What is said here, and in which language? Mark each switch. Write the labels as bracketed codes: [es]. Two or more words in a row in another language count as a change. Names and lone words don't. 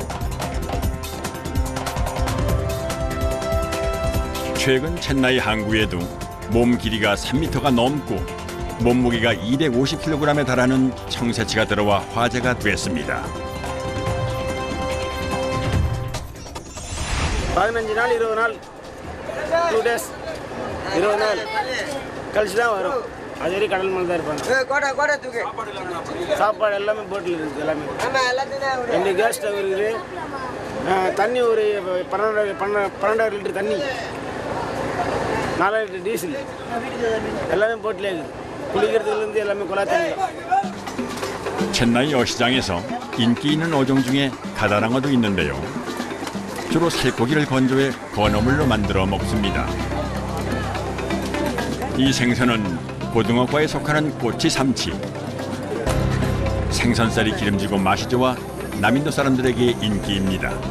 [ko] 최근 첸나이 항구에도 몸 길이가 3m가 넘고 몸무게가 250kg에 달하는 청새치가 들어와 화제가 됐습니다. [ta] 15 நாள் 20 நாள் 2 days 20 நாள் கழிச்சு தான் வரும். அது வரைக்கும் கடல் மேலே தான் இருப்பாங்க. சாப்பாடு எல்லாமே போட்டில் இருக்குது. எல்லாமே 2 [en] gas stove [ta] இருக்குது. தண்ணி ஒரு 12 லிட்டர் தண்ணி, 4 லிட்டர் டீசல், எல்லாமே போட்டிலே இருக்குது. குளிக்கிறதுலேருந்து எல்லாமே குழா தண்ணி. [ko] 첸나이 어시장에서 인기 있는 어종 중에 가다랑어도 있는데요. 주로 살코기를 건조해 건어물로 만들어 먹습니다. 이 생선은 고등어과에 속하는 꼬치 삼치. 생선살이 기름지고 맛이 좋아 남인도 사람들에게 인기입니다.